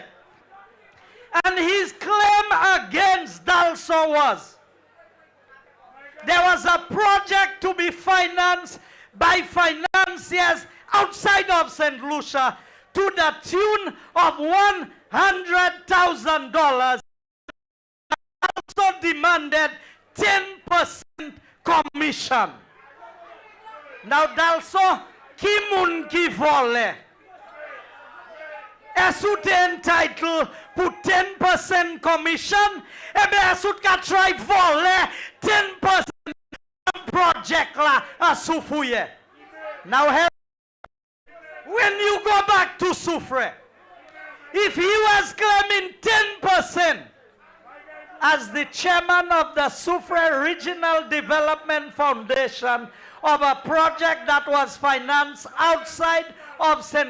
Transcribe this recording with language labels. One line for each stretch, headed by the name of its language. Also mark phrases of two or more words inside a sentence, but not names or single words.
English: And his claim against Dalso was, there was a project to be financed by financiers outside of St. Lucia to the tune of $100,000. Also demanded 10% commission.
Saint Lucian Creole French: Now Dalso, ki moun ki vole? Esout entitled pour 10% commission? Ebe esout ka try vole 10% project la asufouye.
English: Now when you go back to Soufrière, if he was claiming 10%, as the chairman of the Soufrière Regional Development Foundation of a project that was financed outside of St.